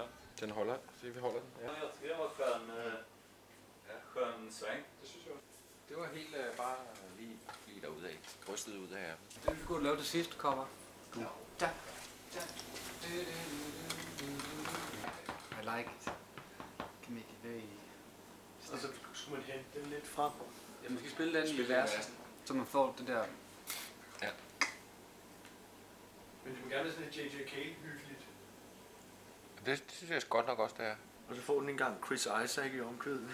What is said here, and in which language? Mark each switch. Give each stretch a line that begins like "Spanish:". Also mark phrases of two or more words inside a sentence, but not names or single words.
Danish: Den holder. Så vi holder den. Ja.
Swedish: Jag tycker den var skön sväng.
Danish: Det var helt bare lige derudad. Rystet ud af ærmet. Det vi skulle lave det sidste cover.
English: Da. I like it. Kan make it very...
Danish: Og så skulle man hente den lidt frem. Ja, man skal spille den i vers, så man får det der... Ja. Men det må gerne være sådan et J.J. Cale-hyggeligt. Det synes jeg godt nok også, det er. Og så får den engang Chris Isaac i omkvæden.